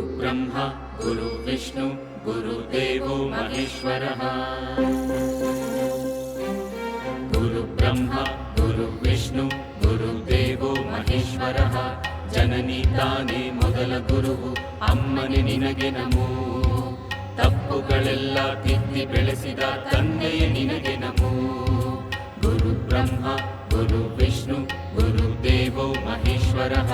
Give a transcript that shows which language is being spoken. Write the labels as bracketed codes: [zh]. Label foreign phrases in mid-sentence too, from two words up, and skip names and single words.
[sa] ब्रह्मा गुरु विष्णु गुरुदेवो महेश्वरः। गुरु ब्रह्मा गुरु विष्णु गुरुदेवो महेश्वरः। [kn] ಜನನಿ ತಾನೇ ಮೊದಲ ಗುರುವು, ಅಮ್ಮನೆ ನಿನಗೆ ನಮೋ. ತಪ್ಪುಗಳೆಲ್ಲ ತಿದ್ದಿ ಬೆಳೆಸಿದ ತಂದೆಯೇ ನಿನಗೆ ನಮೋ. [sa] ಗುರು ಬ್ರಹ್ಮ ಗುರು ವಿಷ್ಣು ಗುರುದೇವೋ ಮಹೇಶ್ವರಃ.